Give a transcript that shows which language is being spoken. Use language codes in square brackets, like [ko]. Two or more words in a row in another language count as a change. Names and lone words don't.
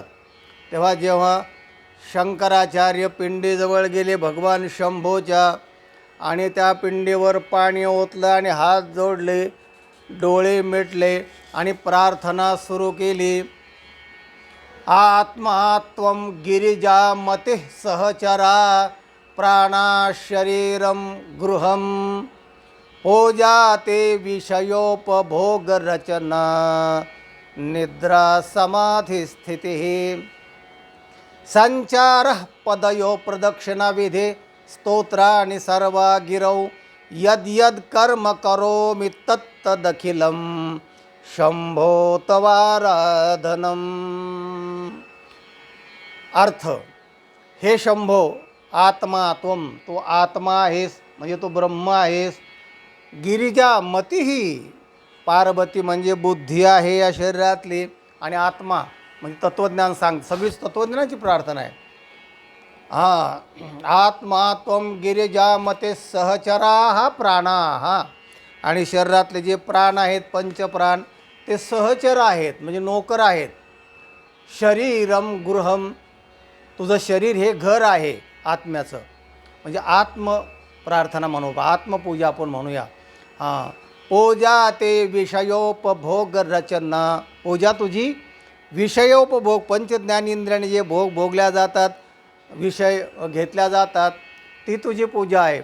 [mr] तेव्हा जेव्हा शंकराचार्य पिंडीजवळ गेले भगवान शंभोच्या आणि त्या पिंडीवर पाणी ओतलं आणि हात जोडले, डोळे मिटले आणि प्रार्थना सुरू केली. [sa] आत्मा त्वं गिरिजा मते सहचरा प्राणा शरीरम गृहम पूजा ते विषयोपभोग रचना निद्रा समाधि स्थिति संचार पदयो प्रदक्षिणा विधे स्तोत्राणि सर्वा गिरौ यद यद कर्म करोमि तत्तदखिलं शंभो तवाराधनम. [mr] अर्थ, हे शंभो, [sa] आत्मा त्वम, [mr] तो आत्मा आहेस म्हणजे तो ब्रह्म आहेस. गिरिजा मतीही, पार्वती म्हणजे बुद्धी आहे या शरीरातली, आणि आत्मा म्हणजे तत्त्वज्ञान सांग, सगळीच तत्त्वज्ञानाची प्रार्थना आहे. [sa] आत्मा त्वं गिरिजा मते सहचरा [mr] हा प्राणा हा, आणि शरीरातले जे प्राण आहेत पंचप्राण ते सहचर आहेत म्हणजे नोकर आहेत. [sa] शरीरम गृहम, [mr] तुझं शरीर हे घर आहे आत्म्याचं, म्हणजे आत्म प्रार्थना म्हणू, आत्मपूजा आपण म्हणूया. [sa] पूजा ते विषयोपभोग रचना, [mr] पूजा तुझी विषयोपभोग, पंचज्ञानेंद्रियाने जे भोग भोगल्या जातात, विषय घेतल्या जातात, ती तुझी पूजा आहे.